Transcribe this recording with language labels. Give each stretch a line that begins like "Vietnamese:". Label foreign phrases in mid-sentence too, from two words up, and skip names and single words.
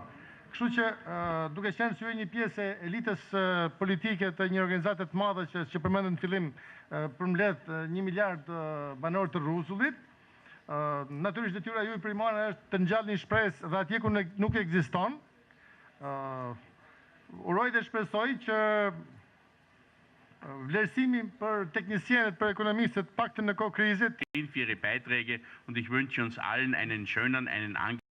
Albanian: Kështu që duke qenë se ju një pjesë e elitës politike të një organizate të madhe që përmendën në fillim përmbledh 1 miliard banor të rruzullit, natyrisht detyra juaj primare është të ngjallni shpresë dhe atje ku nuk ekziston. Uroj dhe shpresoj që vlerësimi për teknisienet, për ekonomistët, paktën në kohë krizit.
German: Für Ihre Beiträge und ich wünsche uns allen einen schönen,